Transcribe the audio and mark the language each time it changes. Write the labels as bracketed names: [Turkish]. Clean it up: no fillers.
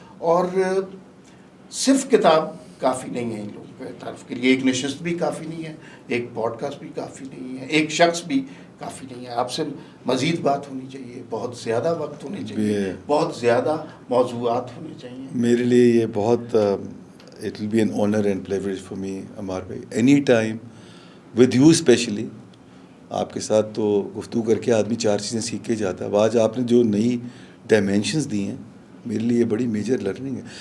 [Urdu] اور صرف کتاب کافی نہیں ہے ان لوگوں کے تعارف کے لیے. ایک نشست بھی کافی نہیں ہے, ایک پوڈ کاسٹ بھی کافی نہیں ہے, ایک شخص بھی کافی نہیں ہے. آپ سے مزید بات ہونی چاہیے, بہت زیادہ وقت ہونے چاہیے, بہت زیادہ موضوعات ہونے چاہیے. میرے لیے یہ بہت [English] it will be an honor and privilege for me Ammar بھائی, any time with you especially. [Urdu] آپ کے ساتھ تو گفتگو کر کے آدمی 4 چیزیں سیکھ کے جاتا ہے. آج آپ نے جو نئی ڈائمینشنز دی ہیں میرے لیے بڑی میجر لرننگ ہے.